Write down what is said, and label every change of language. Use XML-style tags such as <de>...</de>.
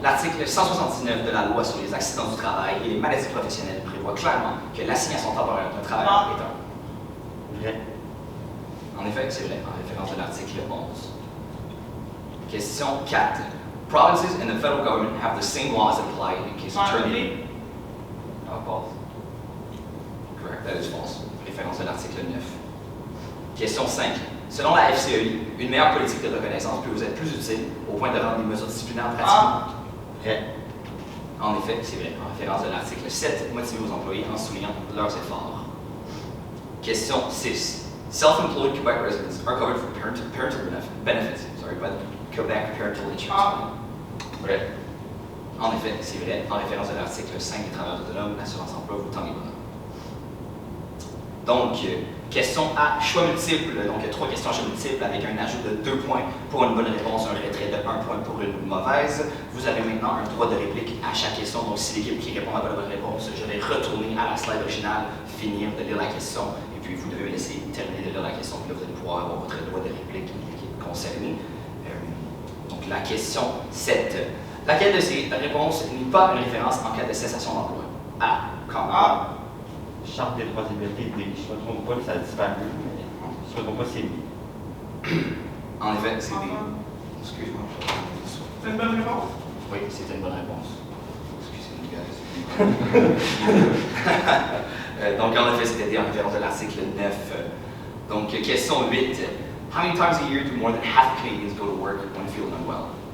<fr>L'article 179 de la loi sur les accidents du travail et les maladies professionnelles prévoit clairement que l'assignation temporaire d'un travailleur est un. Vrai. En effet, c'est vrai, en référence de l'article 11. Question 4.</fr> <en>Provinces and the federal government have the same laws that apply in case of terminating. False. Correct, that is false.</en> <fr>Référence de l'article 9. Question 5. Selon la FCEI, une meilleure politique de reconnaissance peut vous être plus utile au point de rendre les mesures disciplinaires pratiques. Vrai. En effet, c'est vrai, en référence de l'article 7, motivez vos employés en soulignant leurs efforts. Question 6.</fr> <en>Self-employed Quebec residents are covered for parental benefits by the Quebec Parental Insurance.</en> <fr>Vrai. En effet, c'est vrai, en référence de l'article 5 des travailleurs autonomes, l'assurance emploi vous tend les bras. Donc, question A, choix multiple. Donc, 3 questions à choix multiple avec un ajout de 2 points pour une bonne réponse, un retrait de 1 point pour une mauvaise. Vous avez maintenant un droit de réplique à chaque question. Donc, si l'équipe qui répond à la bonne réponse, je vais retourner à la slide originale, finir de lire la question, et puis vous devez me laisser terminer de lire la question, puis là, vous allez pouvoir avoir votre droit de réplique de l'équipe concernée. Donc, la question 7. Laquelle de ces réponses n'est pas une référence en cas de cessation d'emploi? A. A. Charte des droits et libertés, je ne me trompe pas que ça a disparu, mais je ne me trompe pas c'est B. En effet, c'est B. Excuse-moi. C'est une bonne réponse? Oui, c'était une bonne réponse. Excusez-nous, guys. Donc, en effet, c'était en référence à l'article 9. Donc, question 8.</fr> <en>How many times a year do more than half Canadians go to work when feeling unwell?</en>